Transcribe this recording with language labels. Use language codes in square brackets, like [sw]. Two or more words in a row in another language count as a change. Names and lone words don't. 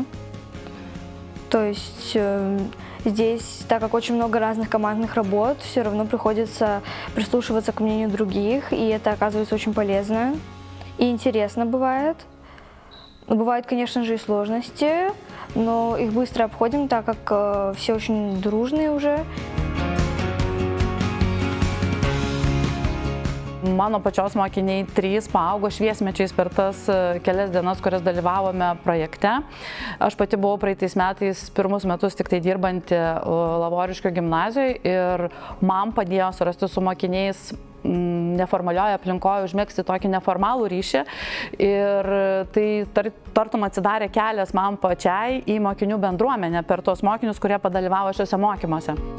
[ru] То есть здесь, так как очень много разных командных работ, все равно приходится прислушиваться к мнению других, и это оказывается очень полезно и интересно бывает. Но бывают, конечно же, и сложности, но их быстро обходим, так как все очень дружные уже. [lt] Mano pačios mokiniai 3 paaugo šviesmečiais per tas kelias dienas, kurias dalyvavome projekte. Aš pati buvau praeitais metais pirmus metus tik tai dirbanti Lavoriškio gimnazijoje ir man padėjo surasti su mokiniais neformalioje aplinkoje, užmegzti tokį neformalų ryšį ir tai tartum atsidarė kelias man pačiai į mokinių bendruomenę per tos mokinius, kurie padalyvavo šiuose mokymuose.